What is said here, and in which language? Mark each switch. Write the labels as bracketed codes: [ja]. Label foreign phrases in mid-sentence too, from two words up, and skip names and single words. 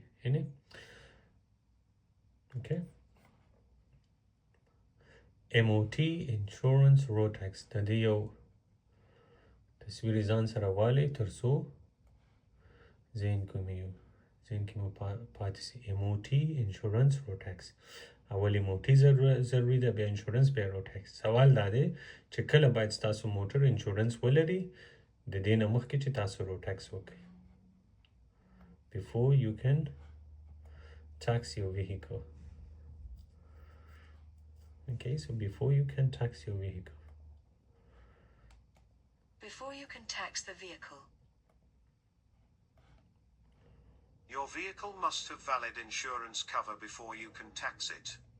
[ps] یعنې [en] okay MOT insurance road tax [ps] د دې یو تصویر ځان سره والی تر څو ذهن کې مو پاتې سي. [en] MOT insurance road tax [ps] اول MOT ضروري ده بیا انشورنس بیا [en] road tax. [ps] سوال دا دی چې کله باید ستاسو موټر انشورنس ولري د دې نه مخکې چې تاسو [en] road tax [ps] وکړئ. [en] Before you can tax your vehicle. Okay, so before you can tax your vehicle. Before you can tax the vehicle. Your vehicle must have valid insurance cover before you can tax it.